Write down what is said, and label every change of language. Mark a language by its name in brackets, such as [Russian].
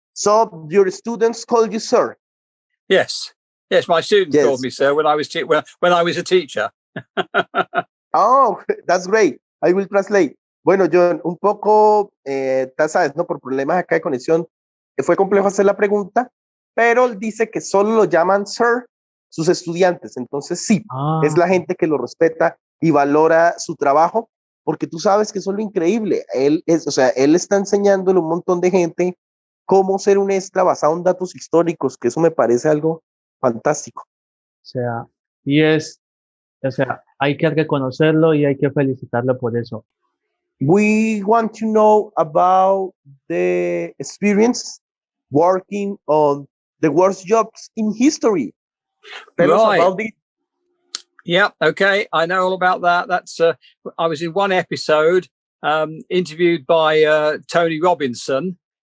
[English] So your students called you sir? Yes, my students called me sir when I was when I was a teacher. Oh, that's great. I will translate. [Spanish] Bueno, John, un poco, sabes, ¿no? Por problemas acá de conexión, fue complejo hacer la pregunta, pero él dice que solo lo llaman sir sus estudiantes. Entonces sí, es la gente que lo respeta y valora su trabajo, porque tú sabes que eso es lo increíble. Él está enseñándole a un montón de gente cómo ser un extra basado en datos históricos, que eso me parece algo fantástico. O sea, hay que reconocerlo y hay que felicitarlo por eso. [English] We want to know about the experience working on the worst jobs in history. Tell us about it. Yeah, okay. I know all about that. That's I was in one episode interviewed by Tony Robinson.